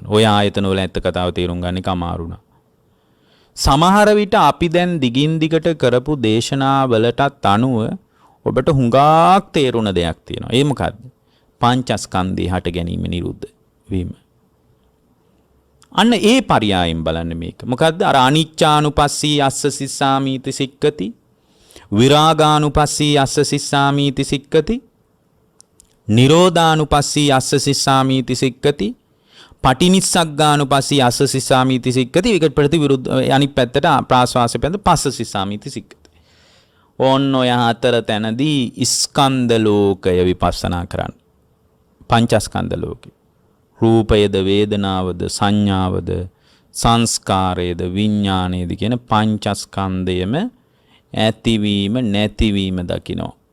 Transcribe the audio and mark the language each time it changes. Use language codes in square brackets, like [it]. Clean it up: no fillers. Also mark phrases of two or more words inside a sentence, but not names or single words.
[si] ඔය ආයතන වල ඇත්ත කතාව තේරුම් ගන්න එක අමාරුණා. සමහර විට අපි දැන් දිගින් දිගට කරපු දේශනාවලටත් අනුව ඔබට හුඟක් තේරුණ දෙයක් තියෙනවා. ඒ මොකද්ද? පංචස්කන්ධේ හට ගැනීම නිරුද්ධ වීම. අන්න ඒ පරියායෙන් බලන්න මේක. මොකද්ද? [pi] අර අනිච්චානුපස්සී අස්ස සිස්සාමීති සික්කති, විරාගානුපස්සී අස්ස සිස්සාමීති සික්කති, නිරෝධානුපස්සී අස්ස සිස්සාමීති සික්කති, පටිනිස්සග්ගානුපස්සී අස්ස සිස්සාමීති සික්කති. [si] ඒකට ප්‍රතිවිරුද්ධ අනිත් පැත්තට ප්‍රාස්වාසය පැත්ත [pi] පස්ස සිස්සාමීති සික්කති. [si] ඕන්න ඔය හතර තැනදී ස්කන්ධ ලෝකය විපස්සනා කරන්න. පංචස්කන්ධ ලෝකය. රූපයද, වේදනාවද, සංඥාවද, සංස්කාරයද, විඥානයද කියන පංචස්කන්ධයම ඇතිවීම නැතිවීම දකිනවා.